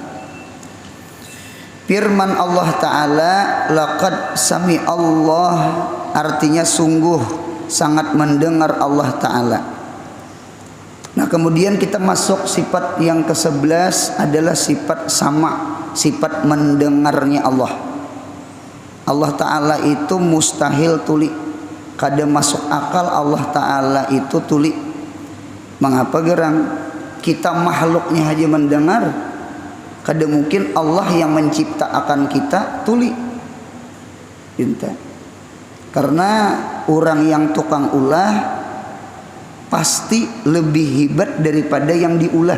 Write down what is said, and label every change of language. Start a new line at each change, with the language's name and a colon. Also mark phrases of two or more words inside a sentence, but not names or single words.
Indonesian: Firman Allah Ta'ala,
Arabic: laqad sami Allah,
Indonesian: artinya sungguh sangat mendengar Allah Ta'ala. Nah, kemudian kita masuk sifat yang ke-11 adalah sifat sama, sifat mendengarnya Allah. Allah Ta'ala itu mustahil tuli, kada masuk akal Allah Ta'ala itu tuli. Mengapa gerang? Kita makhluknya aja mendengar, kada mungkin Allah yang mencipta akan kita tuli.
Banjar: Karena orang yang tukang ulah pasti lebih hebat daripada yang diulah.